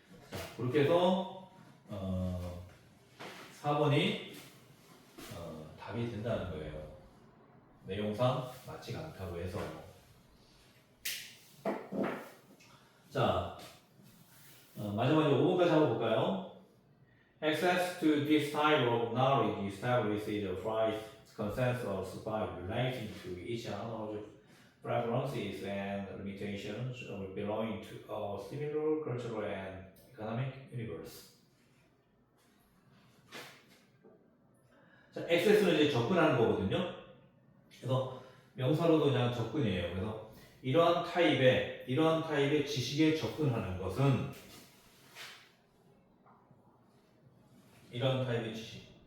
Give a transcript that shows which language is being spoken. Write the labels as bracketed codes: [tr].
[ko] 자 그렇게 해서 4번이 답이 된다는 거예요. 내용상 맞지가 않다고 해서. 자 마지막에 5번까지 한번 볼까요? [en] Access to this type of knowledge establishes a price consensus by relating to each other's preferences and limitations belonging to a similar cultural and economic universe. [ko] 자, access는 이제 접근하는 거거든요. 그래서 명사로도 그냥 접근이에요. 그래서 이러한 타입의 지식에 접근하는 것은 이런 타입의 지식.